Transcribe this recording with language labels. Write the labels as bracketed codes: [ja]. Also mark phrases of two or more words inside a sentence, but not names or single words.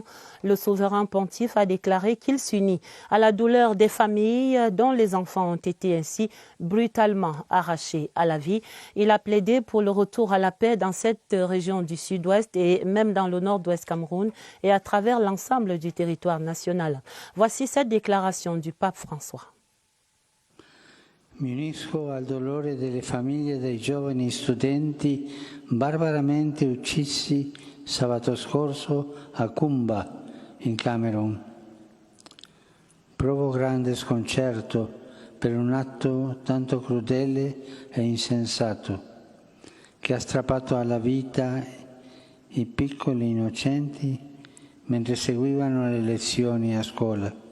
[fr] Le souverain pontife a déclaré qu'il s'unit à la douleur des familles dont les enfants ont été ainsi brutalement arrachés à la vie. Il a plaidé pour le retour à la paix dans cette région du sud-ouest et même dans le nord-ouest Cameroun et à travers l'ensemble du territoire national. Voici cette déclaration du pape François. [it] Mi unisco al dolore delle famiglie dei giovani studenti barbaramente uccisi sabato scorso a Koumba, in Camerun. Provo grande sconcerto per un atto tanto crudele e insensato che ha strappato alla vita i piccoli innocenti mentre seguivano le lezioni a scuola.